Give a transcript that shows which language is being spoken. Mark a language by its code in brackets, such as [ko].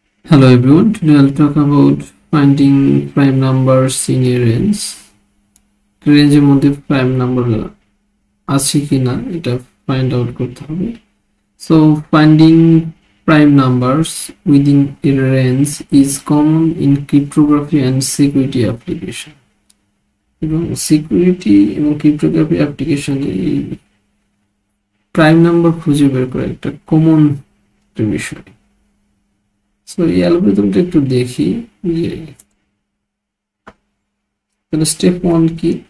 [en] Hello everyone, today I'll talk about finding prime numbers in a range. [bn] রেঞ্জের মধ্যে prime number আছে কিনা এটা ফাইন্ড আউট করতে হবে। [en] So finding prime numbers within a range is common in cryptography and security application. [bn] এবং security এবং cryptography অ্যাপ্লিকেশনে প্রাইম নাম্বার খুঁজে বের করা একটা কমন বিষয়। সো এই অ্যালগরিদমটা একটু দেখি যে তাহলে স্টেপ 1 কি।